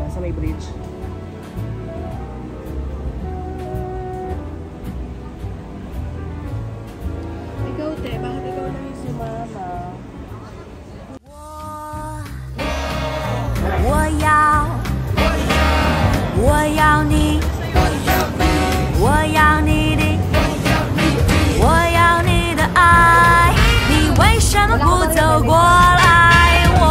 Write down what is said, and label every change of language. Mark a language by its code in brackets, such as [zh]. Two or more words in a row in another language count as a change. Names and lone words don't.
[tl] Sa may bridge. Ikaw, te, bakit ikaw lang yung sumama? [zh] 我要你，我要你的，我要你的爱，你为什么不走过来？